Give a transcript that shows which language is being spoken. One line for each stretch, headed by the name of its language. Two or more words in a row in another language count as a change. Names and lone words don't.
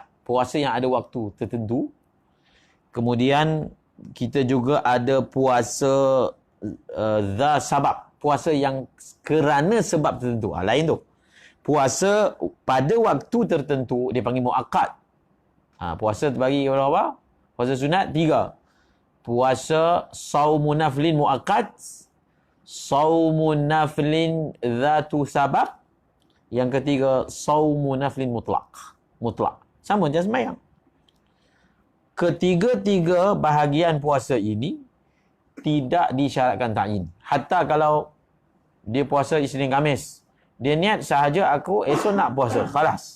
Malay: Puasa yang ada waktu tertentu. Kemudian kita juga ada puasa sabab. Puasa yang kerana sebab tertentu. Lain tu. Puasa pada waktu tertentu, dia panggil muakkad. Puasa terbagi kepada apa? Puasa sunat 3.
Arabic: Puasa saumun naflin muakkad. Saumun naflin dhatu sabab.
Malay: Yang ketiga,
Arabic: saumun naflin mutlak.
Malay: Sama macam sembahyang. Ketiga-tiga bahagian puasa ini tidak disyaratkan ta'yin. Hatta kalau dia puasa Isnin Khamis, dia niat sahaja aku esok nak puasa, khalas.